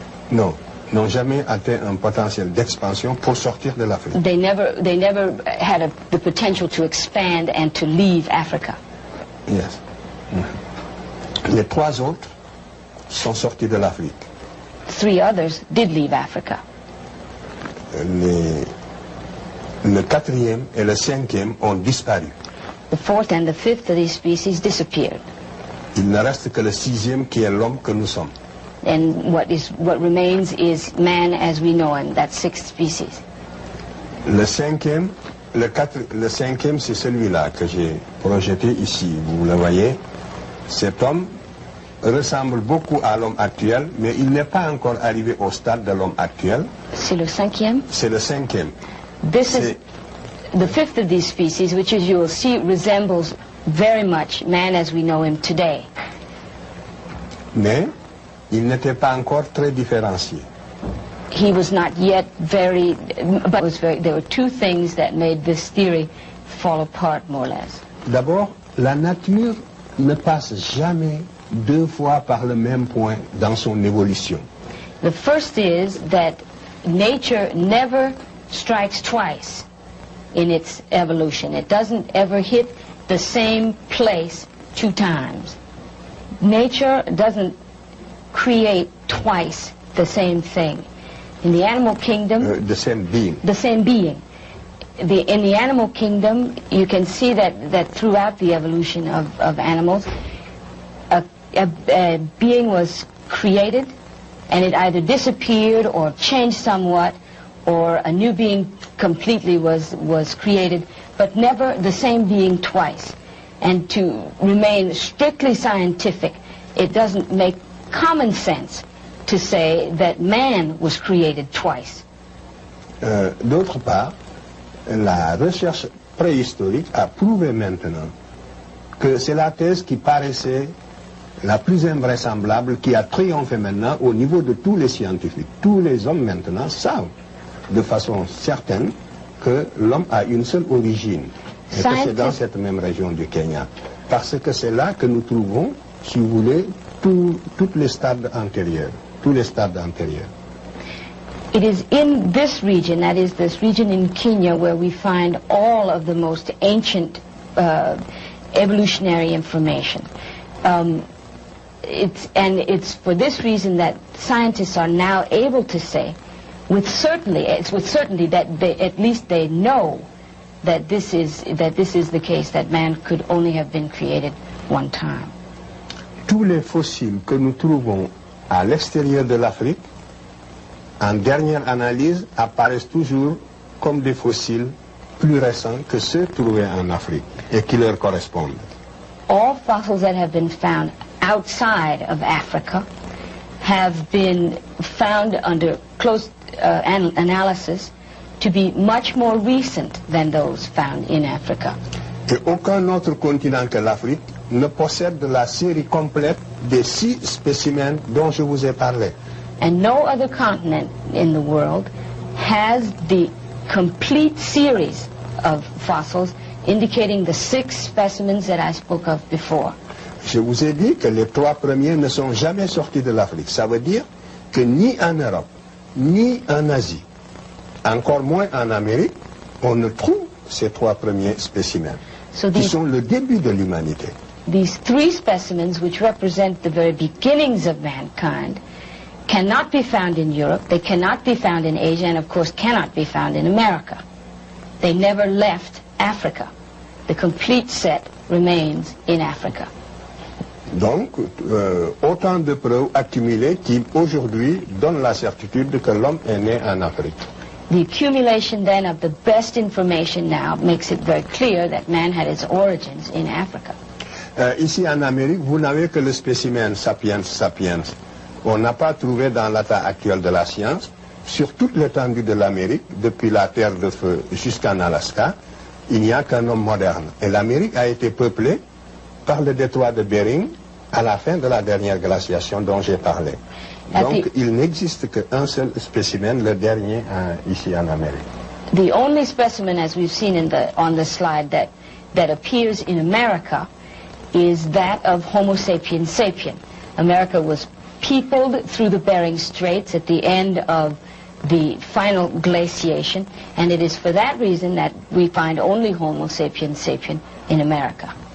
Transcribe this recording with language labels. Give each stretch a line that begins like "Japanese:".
French: Non, n'ont jamais atteint un potentiel d'expansion pour sortir de l'Afrique.
English: They never had the potential to expand and to leave Africa. Yes.
French: Les 3 autres sont sortis de l'Afrique.
English: 3 others did leave Africa.
French: Le 4e et le 5e ont disparu.
English: The 4th and the 5th of these species disappeared.
French: Il ne reste que le 6e qui est l'homme que nous sommes.
English: And what remains is man as we know him, that 6th species.
French: Le 5e, c'est celui-là que j'ai projeté ici. Vous le voyez. Cet homme ressemble beaucoup à l'homme actuel, mais il n'est pas encore arrivé au stade de l'homme actuel. C'est le 5e? C'est le 5e.
English: This is the 5th of these species, which as you will see resembles very much man as we know him today.
French: Mais il n'était pas encore très différencié.
English: He was not yet very, but there were 2 things that made this theory fall apart more or less.
French: D'abord, la nature ne passe jamais 2 fois par le même point dans son évolution.
English: The first is that nature never strikes twice in its evolution. It doesn't ever hit the same place 2 times. Nature doesn't create twice the same thing. In the animal kingdom... the same being. The same being. In the animal kingdom, you can see that throughout the evolution of animals, a being was created, and it either disappeared or changed somewhat, or a new being completely was created, but never the same being twice. And to remain strictly scientific, it doesn't make common sense to say that man was created twice.
French: D'autre part, la recherche préhistorique a prouvé maintenant que c'est la thèse qui paraissait la plus invraisemblable, qui a triomphé maintenant au niveau de tous les scientifiques. Tous les hommes maintenant savent de façon certaine que l'homme a une seule origine, et que c'est dans cette même région du Kenya. Parce que c'est là que nous trouvons, si vous voulez, toutes les stades antérieurs, tous les stades antérieurs.
English: It is in this region, that is this region in Kenya, where we find all of the most ancient evolutionary information. It's for this reason that scientists are now able to say, with certainty that at least they know that this is the case, that man could only have been created one time.
French: Tous les fossiles que nous trouvons à l'extérieur de l'Afrique, en dernière analyse, apparaissent toujours comme des fossiles plus récents que ceux trouvés en Afrique et qui leur correspondent.
English: All fossils that have been found outside of Africa have been found under close analysis to be much more recent than those found in Africa.
French: Et aucun autre continent que l'Afrique ne possède la série complète des 6 spécimens dont je vous ai parlé.
English: And no other continent in the world has the complete series of fossils indicating the 6 specimens that I spoke of before.
French: Je vous ai dit que les 3 premiers ne sont jamais sortis de l'Afrique. Ça veut dire que ni en Europe, ni en Asie, encore moins en Amérique, on ne trouve ces 3 premiers spécimens, qui sont le début de l'humanité.
English: These 3 specimens, which represent the very beginnings of mankind, cannot be found in Europe, they cannot be found in Asia, and of course cannot be found in America. They never left Africa. The complete set remains in Africa.
French: Donc, autant de preuves accumulées qui aujourd'hui donnent la certitude que l'homme est né en Afrique.
English: The accumulation then of the best information now makes it very clear that man had its origins in Africa.
French: Ici en Amérique, vous n'avez que le spécimen sapiens sapiens. On n'a pas trouvé dans l'état actuel de la science, sur toute l'étendue de l'Amérique, depuis la Terre de Feu jusqu'en Alaska, il n'y a qu'un homme moderne. Et l'Amérique a été peuplée par le détroit de Bering à la fin de la dernière glaciation dont j'ai parlé. Donc il n'existe qu'un seul spécimen, le dernier ici en Amérique.
English: The only specimen, as we've seen on the slide, that appears in America is that of Homo sapiens sapien. America was peopled through the Bering Straits at the end of the final glaciation, and it is for that reason that we find only Homo sapiens sapien in America.